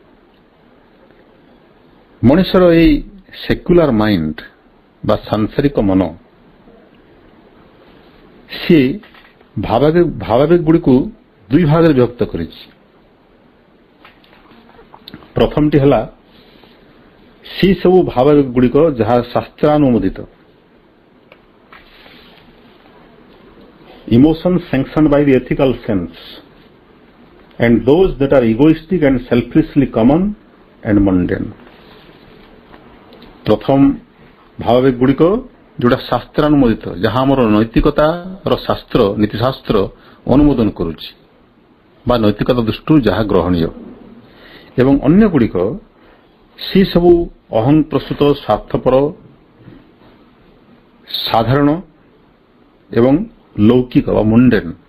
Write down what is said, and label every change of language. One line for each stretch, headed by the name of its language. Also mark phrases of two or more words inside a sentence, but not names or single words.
Odia: ମଣିଷର ଏହି
English: secular mind
Odia: ବା ସାଂସାରିକ ମନ, ସିଏ ଭାବାବେଗ ଗୁଡ଼ିକୁ ଦୁଇ ଭାଗରେ ବିଭକ୍ତ କରିଛି। ପ୍ରଥମଟି ହେଲା ସେ ସବୁ ଭାବାବେଗ ଗୁଡ଼ିକ ଯାହା ଶାସ୍ତ୍ରାନୁମୋଦିତ,
English: emotions sanctioned by the ethical sense, and those that are egoistic and selfishly common and mundane.
Odia: ପ୍ରଥମ ଭାବାବେଗ ଗୁଡ଼ିକ ଯୋଉଟା ଶାସ୍ତ୍ରାନୁମୋଦିତ, ଯାହା ଆମର ନୈତିକତାର ଶାସ୍ତ୍ର, ନୀତିଶାସ୍ତ୍ର ଅନୁମୋଦନ କରୁଛି ବା ନୈତିକତା ଦୃଷ୍ଟିରୁ ଯାହା ଗ୍ରହଣୀୟ, ଏବଂ ଅନ୍ୟ ଗୁଡ଼ିକ ସେ ସବୁ ଅହଂ ପ୍ରସୂତ, ସ୍ୱାର୍ଥପର, ସାଧାରଣ ଏବଂ ଲୌକିକ ବା ମୁଣ୍ଡେନ।